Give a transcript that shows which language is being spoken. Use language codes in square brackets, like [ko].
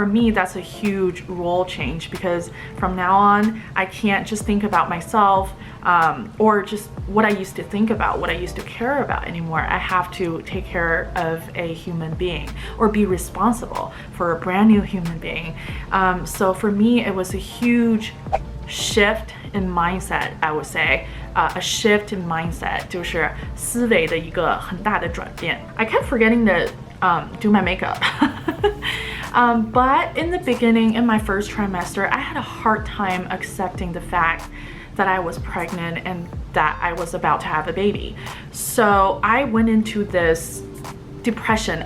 [en] For me, that's a huge role change because from now on, I can't just think about myself or just what I used to think about, what I used to care about anymore. I have to take care of a human being or be responsible for a brand new human being. So for me, it was a huge shift in mindset, I would say. A shift in mindset [zh] 就是思维的一个很大的转变. [en] I kept forgetting to do my makeup. But in the beginning, in my first trimester, I had a hard time accepting the fact that I was pregnant and that I was about to have a baby. So I went into this depression.